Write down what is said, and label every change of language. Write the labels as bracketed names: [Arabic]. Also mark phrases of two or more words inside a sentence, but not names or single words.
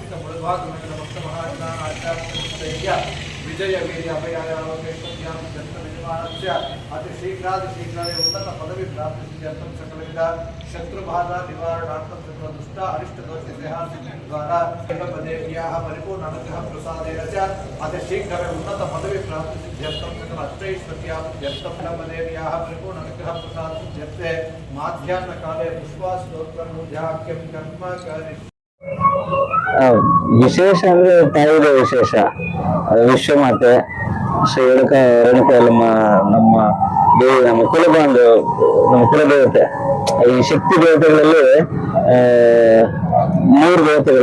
[Sanskrit] आस्तिकमुळभागमण्डलभक्तमहाज्ञानाचार्यस्थैर्य विजय वीर्य अभयायालोकेश्वर्यां जन्मयजमानस्य अतिशीघ्रातिशीघ्राय उन्नत पदवी प्राप्तिसिद्ध्यर्थं सकलविध शत्रुबाधा निवारणार्थं सर्वदुष्ट अरिष्टदोष द्वारा देव्याः परिपूर्ण अनुग्रह प्रसादेन च अतिशीघ्रमे उन्नत पदवी प्राप्तिसिद्ध्यर्थं सकल अष्टैश्वर्यार्थं देव्याः परिपूर्ण अनुग्रह प्रसादसिद्ध्यर्थे माध्याह्नकाले पुष्पास्तोत्रं ध्याक्यं कर्म करिष्यामि। [Kannada] ವಿಶೇಷ ಅಂದ್ರೆ ತಾಯಿದ ವಿಶೇಷ ವಿಶ್ವಮಾತೆ ಶ್ರೀ ರೇಣುಕಾಯಲ್ಲಮ್ಮ ನಮ್ಮ ದೇವಿ, ನಮ್ಮ ಕುಲಬಾಂಧು, ನಮ್ಮ ಕುಲದೇವತೆ. ಈ ಶಕ್ತಿ ದೇವತೆಗಳಲ್ಲಿ 3 ದೇವತೆಗಳು.